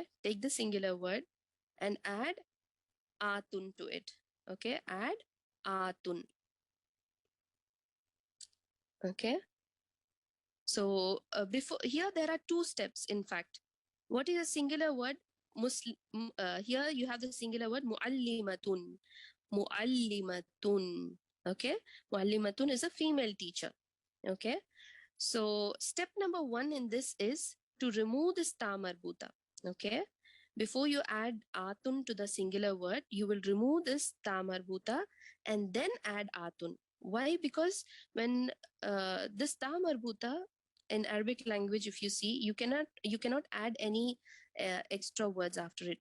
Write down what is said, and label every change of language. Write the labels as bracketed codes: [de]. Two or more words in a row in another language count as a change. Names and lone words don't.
[en] Take the singular word and add atun to it. Okay. Add atun. Okay. So before here, there are two steps. In fact, what is a singular word? Here you have the singular word muallimatun. Muallimatun. Okay. Muallimatun is a female teacher. Okay. So step number 1 in this is to remove this [ar] ta marbuta. [en] Okay. Before you add atun to the singular word, you will remove this [ar] ta marbuta [en] and then add atun. Why? Because when this [ar] ta marbuta [en] in Arabic language, if you see, you cannot add any extra words after it.